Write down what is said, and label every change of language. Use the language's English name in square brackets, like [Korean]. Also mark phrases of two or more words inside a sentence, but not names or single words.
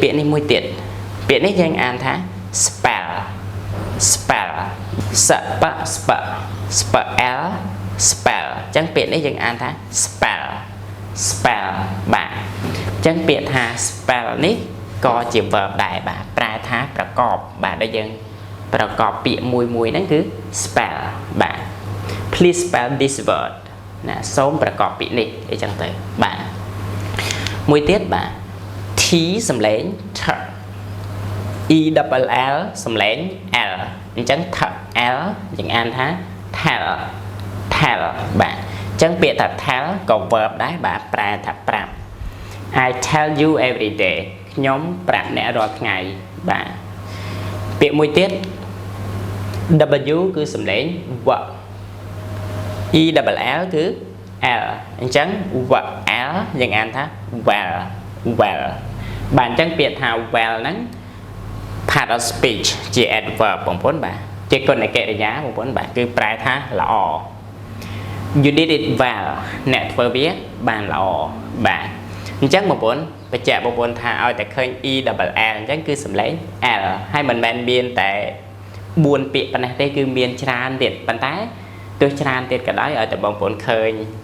[Khmer] ពាក្យនេះមួយទៀតពាក្យនេះយើងអានថា [English] spell spell [Khmer] សបស្ប [English] spell spell [Khmer] អញ្ចឹងពាក្យនេះយើងអានថា [English] spell spell [Khmer] បាទអញ្ចឹងពាក្យថា spell នេះ ក៏ជា verb ដែរបាទប្រែថាប្រកបបាទដែលយើងប្រកបពាក្យមួយហ្នឹងគឺ spell បាទ [English] please spell this word [Khmer] ណាសូមប្រកបពាក្យនេះអីចឹងទៅបាទមួយទៀតបាទ T សំឡេង [English] T E double L [Khmer] សំឡេង L អញ្ចឹង T L យើងអានថា [English] tell tell [Khmer] បាទអញ្ចឹងពាក្យថា tell ក៏ verb ដែរបាទប្រែថាប្រាប់ [English] I tell you every day [Khmer] ខ្ញុំប្រាប់អ្នករាល់ថ្ងៃបាទពាក្យមួយទៀត W គឺសំឡេង [English] W E double L [Khmer] គឺ L អញ្ចឹង L យើងអានថា [English] well well [Khmer] បាទអញ្ចឹងពាក្យថា well ហ្នឹង [English] part of speech [Khmer] ជា adverb បងប្អូនបាទជាគុណកិរិយាបងប្អូនបាទគឺប្រែថាល្អ [English] you did it well [Khmer] អ្នកធ្វើវាបានល្អបាទអញ្ចឹងបងប្អូនបញ្ជាក់បងប្អូនថាឲ្យតែឃើញ [English] E double L [Khmer] អញ្ចឹងគឺសំឡេង L ហើយមិនមែនមានតែ4ពាក្យប៉ុណ្ណេះទេគឺមានច្រើនទៀតប៉ុន្តែទោះច្រើនទៀតក៏ដោយឲ្យតែបងប្អូនឃើញ